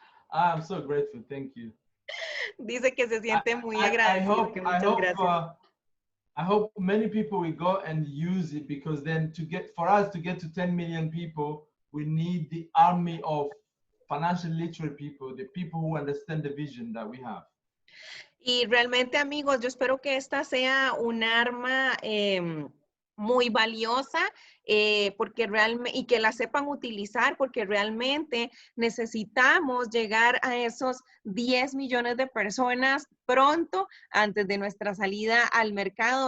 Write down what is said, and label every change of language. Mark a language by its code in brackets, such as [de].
[en] I'm so grateful, thank you. [es] Dice que se siente muy agradecido, que muchas gracias. [en] I hope many people will go and use it, because then for us to get to 10 million people, we need the army of financial literate people, the people who understand the vision that we have. [es] Y realmente, amigos, yo espero que esta sea un arma muy valiosa porque realmente, y que la sepan utilizar, porque realmente necesitamos llegar a esos 10 millones de personas pronto antes de nuestra salida al mercado.